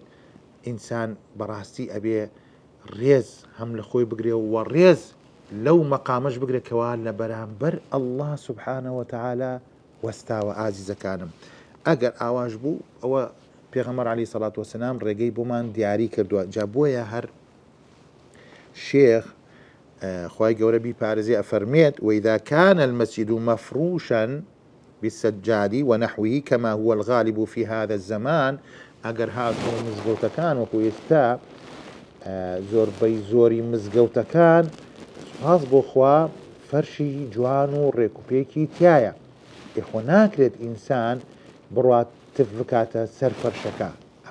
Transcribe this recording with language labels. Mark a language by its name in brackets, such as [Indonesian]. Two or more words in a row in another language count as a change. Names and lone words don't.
[Central Kurdish] ئینسان بەڕاستی ئەبێ ڕێز هەم لە خۆی بگرێ و ڕێز لەو مەقامەش بگرێتەوە لە بەرامبەر [Arabic] ئەڵڵا سوبحانەهو وتەعالا [Central Kurdish] وەستاوە. ئازیزەکانم ئەگەر ئاواش بوو ئەوە پێغەمبەر [Arabic] عەلەیهی سەڵات وەسەلام [Central Kurdish] ڕێگەی بۆمان دیاری کردووە. جا بۆیە هەر شيخ خوای گەورە بیپارێزێ ئەفەرمێت [Arabic] وإذا كان المسجد مفروشا بالسجاد ونحوه كما هو الغالب في هذا الزمان، [Central Kurdish] ئەگەر هاتۆ مزگەوتەکان وەکو ئێستا زۆربەی زۆری مزگەوتەکان سوپاس بۆ خوا فەرشی جوان و ڕێکوپێکی تایە، ئێخۆ ناکرێت ئینسان بڕوات تف بکاتە سەر فەرشەکە.